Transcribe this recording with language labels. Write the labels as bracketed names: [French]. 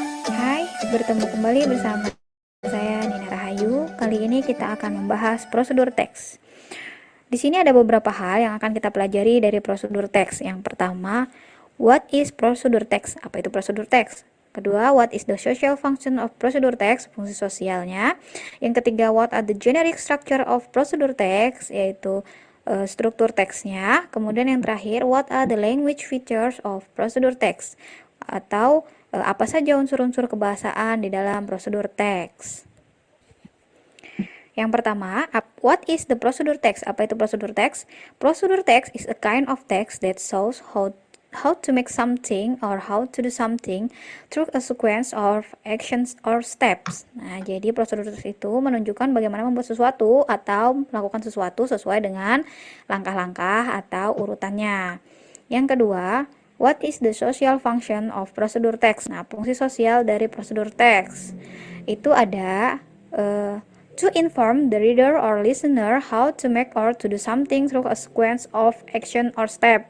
[Indonesian] Hai, bertemu kembali bersama saya Nina Rahayu. Kali ini kita akan membahas prosedur teks. Di sini ada beberapa hal yang akan kita pelajari dari prosedur teks. Yang pertama, [English] what is [Indonesian] prosedur teks? Apa itu prosedur teks? Kedua, [English] what is the social function of prosedur text? [Indonesian] Fungsi sosialnya. Yang ketiga, [English] what are the generic structure of prosedur text? [Indonesian] Yaitu struktur teksnya. Kemudian yang terakhir, [English] what are the language features of prosedur text? [Indonesian] Atau apa saja unsur-unsur kebahasaan di dalam prosedur teks. Yang pertama, [English] what is the procedure text? [Indonesian] Apa itu prosedur [English] text? Prosedur text is a kind of text that shows how to make something or how to do something through a sequence of actions or steps. [Indonesian] Nah, jadi prosedur text itu menunjukkan bagaimana membuat sesuatu atau melakukan sesuatu sesuai dengan langkah-langkah atau urutannya. Yang kedua, [English] what is the social function of prosedur text? [Indonesian] Nah, fungsi sosial dari prosedur text itu ada [English] to inform the reader or listener how to make or to do something through a sequence of action or step.